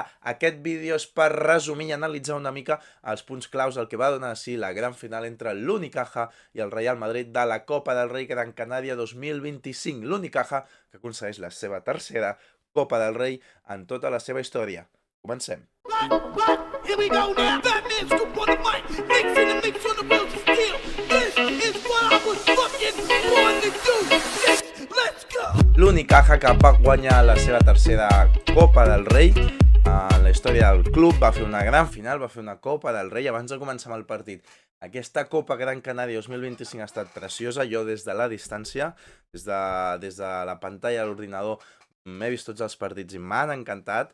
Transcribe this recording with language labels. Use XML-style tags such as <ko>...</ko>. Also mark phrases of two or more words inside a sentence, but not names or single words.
<ca>Aquest vídeo és per resumir i analitzar una mica els punts claus del que va donar així la gran final entre l'Unicaja i el Real Madrid de la Copa del Rei Gran Canària 2025. L'Unicaja que aconsegueix la seva tercera Copa del Rei en tota la seva història. Comencem.</ca> <en>Here we go now. Batman scoop on the mic. Mix in the mix on the wheels of steel. This is what I was fucking born to do. Let's go.</en> <ca>L'Unicaja que va guanyar la seva tercera Copa del Rei en la història del club, va fer una gran final, va fer una Copa del Rei abans de començar amb el partit. Aquesta Copa Gran Canària 2025 ha estat preciosa. Jo des de la distància, des de la pantalla de l'ordinador, m'he vist tots els partits i m'han encantat.</ca>